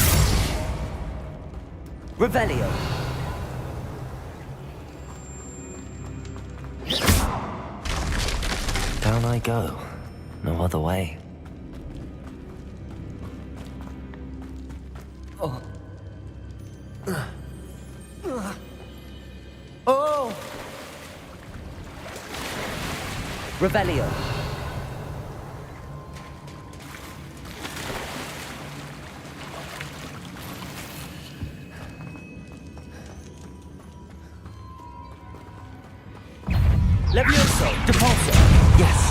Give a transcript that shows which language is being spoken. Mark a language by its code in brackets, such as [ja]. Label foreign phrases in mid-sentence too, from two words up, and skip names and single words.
[en] Revelio. Down I go. No other way. Oh! Revelio. Levioso. Depulso. Yes.